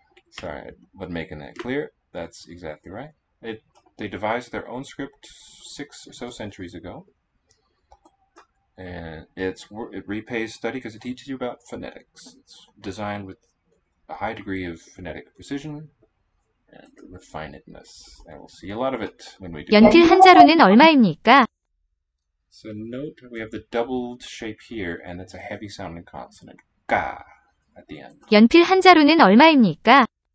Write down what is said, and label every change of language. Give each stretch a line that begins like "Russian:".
English: Sorry, I wasn't making that clear. That's exactly right. They devised their own script 6 or so centuries ago. And it repays study because it teaches you about phonetics. It's designed with a high degree of phonetic precision and refinedness. And we'll see a lot of it when we do.
Korean: 연필 한 자루는 얼마입니까?
English: So note we have the doubled shape here, and it's a heavy sounding consonant. Ga at the end.
Korean: 연필 한 자루는 얼마입니까?